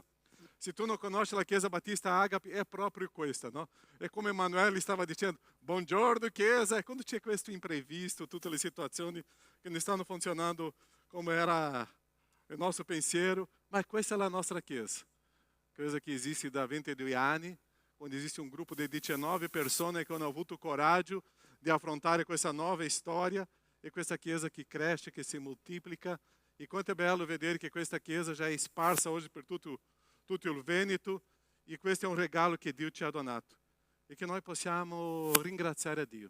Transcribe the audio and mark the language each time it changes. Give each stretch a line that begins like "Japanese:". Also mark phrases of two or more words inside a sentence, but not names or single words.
Italian: Se tu non conosci la chiesa Battista Agape, è proprio questa, no? È come Emanuele stava dicendo, buongiorno chiesa. E quando c'è questo imprevisto, tutte le situazioni che non stanno funzionando come era il nostro pensiero, ma questa è la nostra chiesa. Chiesa che esiste da 22 anni, onde esiste
Portuguese: um grupo de
Italian: 19 persone che hanno avuto coraggio di affrontare questa nuova storia e questa chiesa che cresce, che si moltiplica. E quanto è bello vedere che questa chiesa já è sparsa hoje per tutto il Veneto, e questo è un regalo che Dio ci ha donato e che noi possiamo ringraziare a Dio.